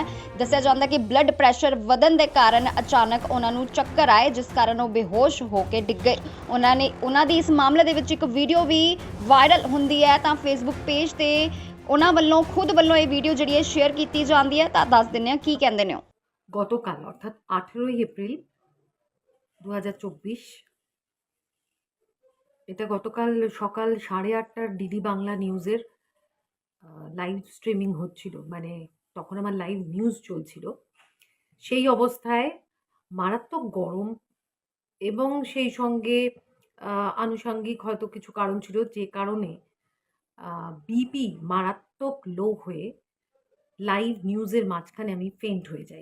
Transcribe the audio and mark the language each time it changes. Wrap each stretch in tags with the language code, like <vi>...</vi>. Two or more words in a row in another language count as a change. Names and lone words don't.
<pa>ਦੱਸਿਆ ਜਾਂਦਾ ਕਿ ਬਲੱਡ ਪ੍ਰੈਸ਼ਰ ਵਧਣ ਦੇ ਕਾਰਨ ਅਚਾਨਕ ਉਹਨਾਂ ਨੂੰ ਚੱਕਰ ਆਏ, ਜਿਸ ਕਾਰਨ ਉਹ ਬੇਹੋਸ਼ ਹੋ ਕੇ ਡਿੱਗ ਗਏ। ਉਹਨਾਂ ਦੀ ਇਸ ਮਾਮਲੇ ਦੇ ਵਿੱਚ ਇੱਕ ਵੀਡੀਓ ਵੀ ਵਾਇਰਲ ਹੁੰਦੀ ਹੈ। ਤਾਂ ਫੇਸਬੁੱਕ ਪੇਜ ਤੇ ਉਹਨਾਂ ਵੱਲੋਂ ਖੁਦ ਵੱਲੋਂ ਇਹ ਵੀਡੀਓ ਜਿਹੜੀ ਹੈ ਸ਼ੇਅਰ ਕੀਤੀ ਜਾਂਦੀ ਹੈ। ਤਾਂ ਦੱਸ ਦਿੰਦੇ ਹਾਂ ਕੀ ਕਹਿੰਦੇ ਨੇ।</pa> <bn>গতকাল অর্থাৎ 18ই এপ্রিল 2024 এটা গতকাল সকাল 8:30টার ডিডি বাংলা নিউজের লাইভ স্ট্রিমিং হচ্ছিল, মানে তখন আমার লাইভ নিউজ চলছিল। সেই অবস্থায় মারাত্মক গরম এবং সেই সঙ্গে আনুষঙ্গিক হয়তো কিছু কারণ ছিল, যে কারণে বিপি মারাত্মক লো হয়ে লাইভ নিউজের মাঝখানে আমি ফেন্ট হয়ে যাই।</bn>